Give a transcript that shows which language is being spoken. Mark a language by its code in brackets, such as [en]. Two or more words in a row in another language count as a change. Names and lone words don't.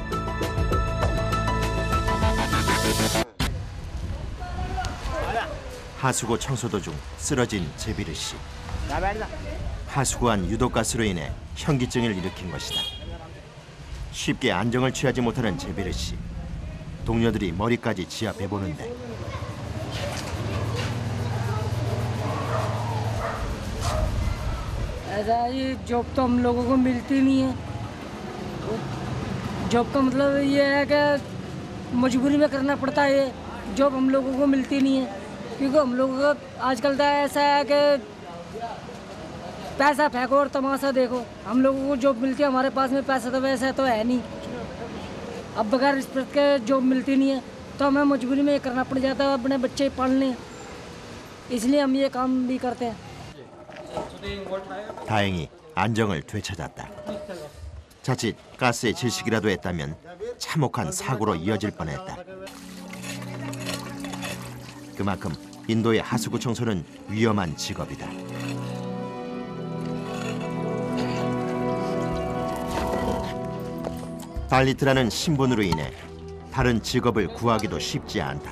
[ko] 하수구 청소도 중 쓰러진 제비르 씨. 하수구 안 유독가스로 인해 현기증을 일으킨 것이다. 쉽게 안정을 취하지 못하는 제비르 씨. 동료들이 머리까지 지압해 보는데 [hi] ऐसा ये जॉब तो हम लोगों को मिलती नहीं है। जॉब का मतलब ये है कि मजबूरी में करना पड़ता है। ये जॉब हम लोगों को मिलती नहीं है क्योंकि हम लोगों का आजकल तो ऐसा है कि पैसा फेंको और तमाशा देखो। हम लोगों को जॉब मिलती है, हमारे पास में पैसा तो वैसा तो है नहीं। अब बगैर रिश्वत के जॉब मिलती नहीं है तो हमें मजबूरी में ये करना पड़ जाता है, अपने बच्चे पालने, इसलिए हम ये काम भी करते हैं। [ko] 다행히 안정을 되찾았다. 자칫 가스에 질식이라도 했다면 참혹한 사고로 이어질 뻔했다. 그만큼 인도의 하수구 청소는 위험한 직업이다. 발리트라는 신분으로 인해 다른 직업을 구하기도 쉽지 않다.